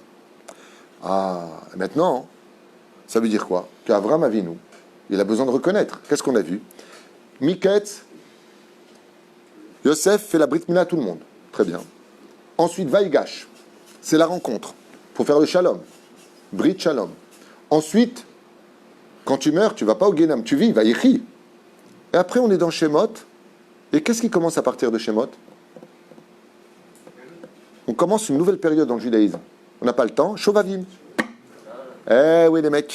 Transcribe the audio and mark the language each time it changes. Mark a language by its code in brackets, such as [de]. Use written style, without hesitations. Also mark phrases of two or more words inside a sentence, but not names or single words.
[fr] Ah, maintenant, ça veut dire quoi? Qu'Avraham Avinu, il a besoin de reconnaître. Qu'est-ce qu'on a vu? Miketz, Yosef fait la [he] ברית מילה [fr] à tout le monde. Très bien. Ensuite, Vaïgash. c'est la rencontre. Il faut faire le shalom. [he] ברית שלום. [fr] Ensuite, quand tu meurs, tu ne vas pas au Guénam, tu vis, vaïchi. Et après, on est dans Shemot. Et qu'est-ce qui commence à partir de Shemot? On commence une nouvelle période dans le judaïsme. On n'a pas le temps. Shovavim. Eh oui, les mecs.